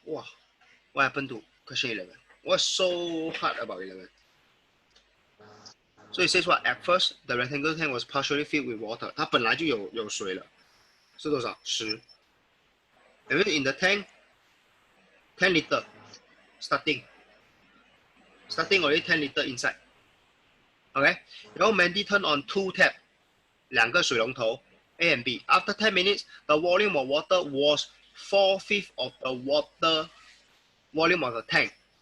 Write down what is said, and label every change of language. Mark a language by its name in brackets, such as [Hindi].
[Chinese] 哇 [English] ！What happened to question 11? What's so hard about 11? So it says what? At first, the rectangular tank was partially filled with water. [Chinese] 它本来就有水了，是多少？10。 [English] And in the tank, 10 liter starting already 10 liter inside. OK， 然后 Mandy turn on 2 tap， 2个水龙头 A and B. After 10 minutes, the volume of water was 4/5 of the water volume of the tank.